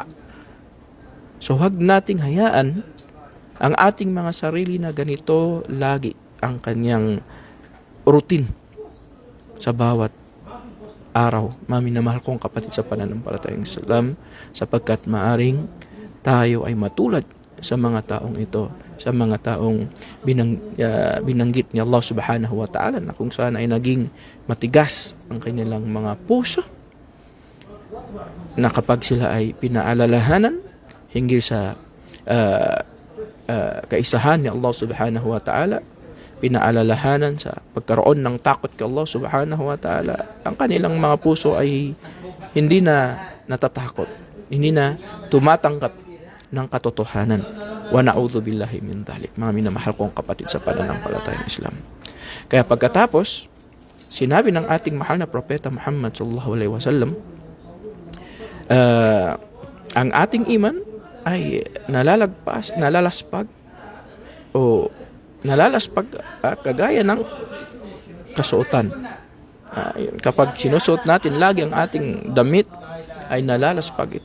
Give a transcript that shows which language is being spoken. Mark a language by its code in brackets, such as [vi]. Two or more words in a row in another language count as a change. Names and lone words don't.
[tl] So huwag nating hayaan ang ating mga sarili na ganito lagi ang kanyang routine sa bawat araw. Minamahal kong kapatid sa pananampalatayang Islam, sapagkat maaring tayo ay matulad sa mga taong ito, sa mga taong binanggit ni Allah [ar] سبحانه وتعالى, [tl] na kung saan ay naging matigas ang kanilang mga puso, na kapag sila ay pinaalalahanan hinggil sa kaisahan ni Allah [ar] سبحانه وتعالى, [tl] pinaalalahanan sa pagkaroon ng takot kay Allah [ar] سبحانه وتعالى, [tl] ang kanilang mga puso ay hindi na natatakot, hindi na tumatanggap ng katotohanan. [ar] ونعوذ بالله من ذلك. [tl] Mga minamahal kong kapatid sa pananampalatayang Islam. Kaya pagkatapos, sinabi ng ating mahal na propeta Muhammad [ar] صلى الله عليه وسلم, [tl] ang ating iman ay nalalaspag kagaya ng kasuotan. Kapag sinusuot natin lagi ang ating damit, ay nalalaspag ito.